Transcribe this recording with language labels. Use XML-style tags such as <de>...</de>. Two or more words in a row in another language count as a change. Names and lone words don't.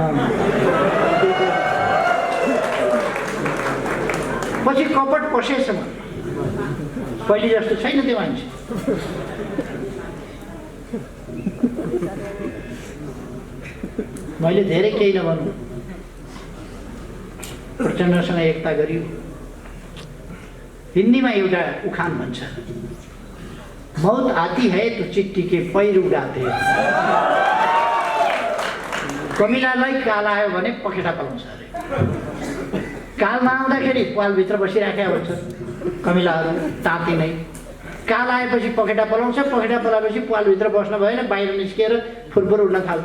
<ne>पछि कपट पसेसम्म, पहिले जस्तो छैन त्यो मान्छे। मैले धेरै केही नभनौँ, प्रचण्डसँग एकता गरियो। हिन्दीमा एउटा उखान भन्छ,</ne> <hi>मौत आती है तो चिट्ठी के पैर उडाते।</hi> <ne>कमिलालाई काल आयो भने पखेटा पलाउँछ अरे। काल नआउँदाखेरि पालभित्र बसिराखेका हुन्छ कमिलाहरू ताती नै। काल आएपछि पखेटा पलाउँछ, पखेटा पलाएपछि पालभित्र बस्न भएन, बाहिर निस्किएर फुरफुर उड्न थाल्छ।</ne>